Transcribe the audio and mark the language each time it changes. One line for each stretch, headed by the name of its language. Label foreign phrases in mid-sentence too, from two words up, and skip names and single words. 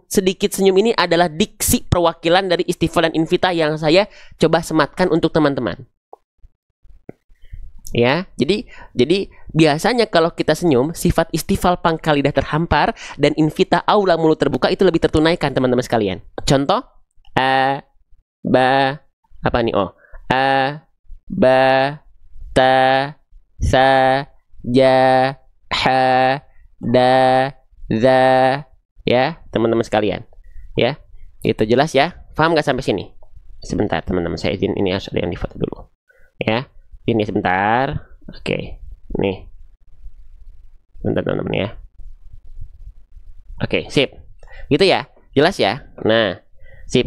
Indonesian: Sedikit senyum ini adalah diksi perwakilan dari istifal dan infitah yang saya coba sematkan untuk teman-teman. Ya, jadi biasanya kalau kita senyum, sifat istifal pangkal lidah terhampar dan infitah aula mulut terbuka itu lebih tertunaikan teman-teman sekalian. Contoh,
Arabic: أَ، بَ,
Indonesian: apa nih?
Arabic: Oh, أَ بَ تَ ثَ جَ حَ دَ ذَ,
Indonesian: ya teman-teman sekalian. Ya, itu jelas ya? Paham nggak sampai sini? Sebentar teman-teman, saya izin ini harus ada yang difoto dulu. Ya. Ini sebentar. Oke. Nih. Bentar teman-teman ya. Oke, sip. Gitu ya. Jelas ya? Nah, sip.